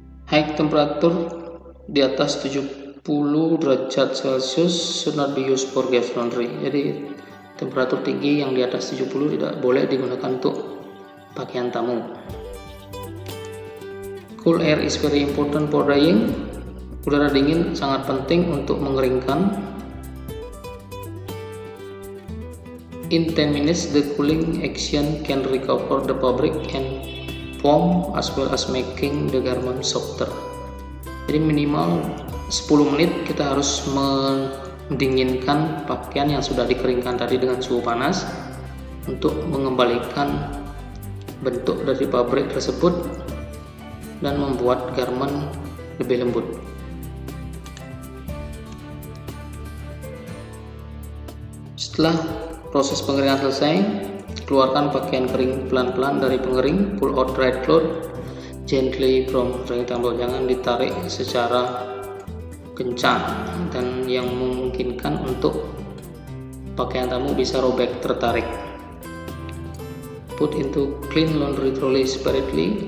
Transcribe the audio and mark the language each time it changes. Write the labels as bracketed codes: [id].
[en] High temperature [id] di atas 70 derajat Celcius [en] should not be used for guest laundry. [id] Jadi temperatur tinggi yang di atas 70 tidak boleh digunakan untuk pakaian tamu. [en] Cool air is very important for drying. [id] Udara dingin sangat penting untuk mengeringkan. [en] In 10 minutes, the cooling action can recover the fabric and foam as well as making the garment softer. [id] Jadi minimal 10 menit kita harus mendinginkan pakaian yang sudah dikeringkan tadi dengan suhu panas untuk mengembalikan bentuk dari fabric tersebut dan membuat garment lebih lembut. Setelah proses pengeringan selesai, keluarkan pakaian kering pelan-pelan dari pengering. [en] Pull out dried cloth gently from drying towel. [id] Jangan ditarik secara kencang dan yang memungkinkan untuk pakaian tamu bisa robek tertarik. [en] Put into clean laundry trolley separately.